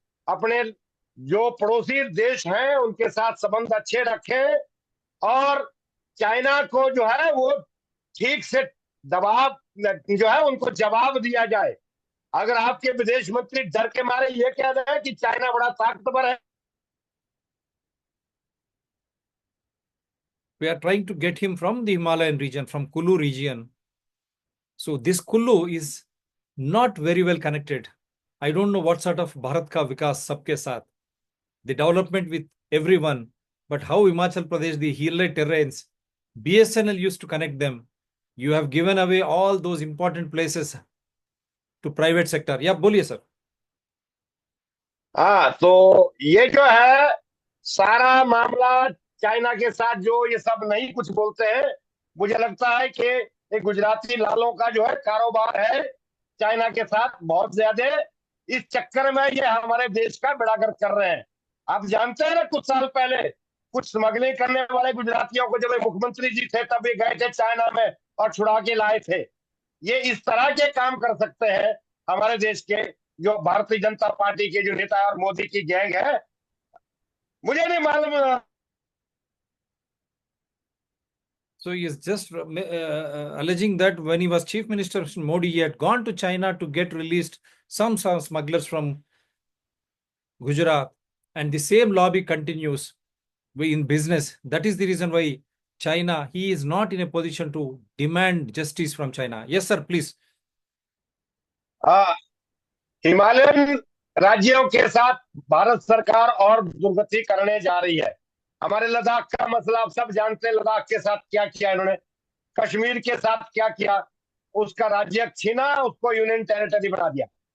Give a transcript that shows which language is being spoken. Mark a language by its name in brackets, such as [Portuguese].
[Hindi] अपने जो पड़ोसी देश हैं उनके साथ संबंध अच्छे रखें और चाइना को जो है वो ठीक से दबाव जो है उनको जवाब दिया जाए। अगर आपके विदेश मंत्री डर के मारे ये कह रहे हैं कि चाइना बड़ा ताकतवर है, [English] We are trying to get him from the Himalayan region, from Kullu region. So this Kullu is not very well connected. I don't know what sort of [Hindi] Bharat ka vikas sabke saath, [English] the development with everyone, but how Himachal Pradesh, the hill terrains, BSNL used to connect them. You have given away all those important places to private sector. Yeah, [Hindi] बोलिए sir. हाँ, तो ये जो है सारा मामला China के साथ जो ये सब नहीं कुछ बोलते हैं, मुझे लगता है कि एक गुजराती लालों का जो है कारोबार है चाइना के साथ बहुत ज्यादा। इस चक्कर में ये हमारे देश का बेड़ा गर्क कर रहे हैं। आप जानते हैं ना, कुछ साल पहले कुछ स्मगलिंग करने वाले गुजरातियों को जब ये मुख्यमंत्री जी थे तब ये गए थे चाइना में और छुड़ा के लाए थे। ये इस तरह के काम कर सकते हैं हमारे देश के जो भारतीय जनता पार्टी के जो नेता और मोदी की गैंग है। मुझे नहीं मालूम। [English] So he is just alleging that when he was Chief Minister Modi, he had gone to China to get released some smugglers from Gujarat, and the same lobby continues in business. That is the reason why China, he is not in a position to demand justice from China. Yes, sir, please. [Hindi] हाँ, Himalayan राज्यों के साथ भारत सरकार और दुर्गति करने जा रही है। हमारे लद्दाख का मसला आप सब जानते हैं, लद्दाख के साथ क्या किया इन्होंने, कश्मीर के साथ क्या किया, उसका राज्य छीना, उसको यूनियन टेरिटरी बना दिया।